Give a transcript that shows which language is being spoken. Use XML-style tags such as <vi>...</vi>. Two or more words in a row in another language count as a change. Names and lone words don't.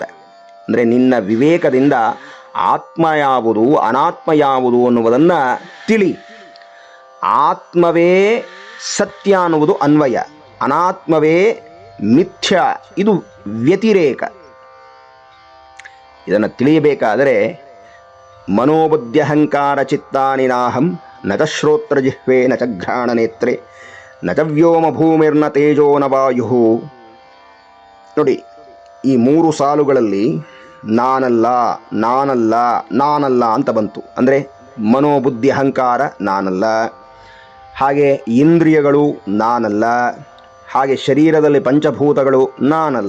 <kn>ಅಂದರೆ ನಿನ್ನ ವಿವೇಕದಿಂದ ಆತ್ಮ ಯಾವುದು ಅನಾತ್ಮ ಯಾವುದು ಅನ್ನುವುದನ್ನು ತಿಳಿ. ಆತ್ಮವೇ ಸತ್ಯ ಅನ್ನುವುದು ಅನ್ವಯ, ಅನಾತ್ಮವೇ ಮಿಥ್ಯ ಇದು ವ್ಯತಿರೇಕ. ಇದನ್ನು ತಿಳಿಯಬೇಕಾದರೆ</kn> <sa>ಮನೋಬುದ್ಧ್ಯಹಂಕಾರ ಚಿತ್ತಾನಿ ನಾಹಂ ನ ಚ ಶ್ರೋತ್ರ ಜಿಹ್ವೆ ನ ಚ ಘ್ರಾಣ ನೇತ್ರೆ ನ ಚ ವ್ಯೋಮ ಭೂಮಿರ್ನ ತೇಜೋ ನ ವಾಯು.</sa> <kn>ನೋಡಿ, ಈ 3 ಸಾಲುಗಳಲ್ಲಿ ನಾನಲ್ಲ ನಾನಲ್ಲ ನಾನಲ್ಲ ಅಂತ ಬಂತು. ಅಂದರೆ ಮನೋಬುದ್ಧಿ ಅಹಂಕಾರ ನಾನಲ್ಲ, ಹಾಗೆ ಇಂದ್ರಿಯಗಳು ನಾನಲ್ಲ, ಹಾಗೆ ಶರೀರದಲ್ಲಿ ಪಂಚಭೂತಗಳು ನಾನಲ್ಲ.</kn>